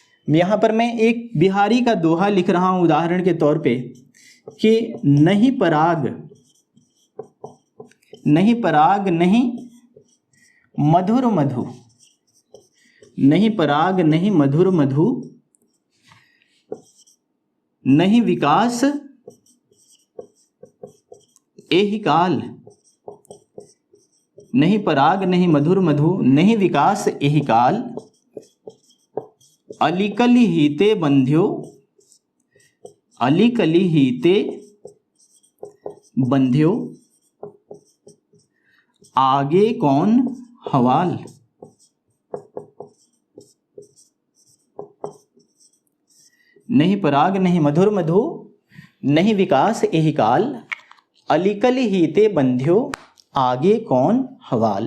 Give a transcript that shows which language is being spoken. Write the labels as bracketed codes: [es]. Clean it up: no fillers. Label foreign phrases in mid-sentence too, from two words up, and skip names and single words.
[hi] यहाँ पर मैं एक बिहारी का दोहा लिख रहा हूँ उदाहरण के तौर पे कि [bra] नहीं पराग नहीं मधुर मधु, नहीं पराग नहीं मधुर मधु, नहीं विकास एहि काल, नहीं पराग नहीं मधुर मधु, नहीं विकास एहि काल, अलिकली हीते बंध्यो, अलिकली हीते बंध्यो, आगे कौन हवाल। नहीं पराग नहीं मधुर मधु, नहीं विकास एहि काल, अलिकली हीते बंध्यो, आगे कौन हवाल।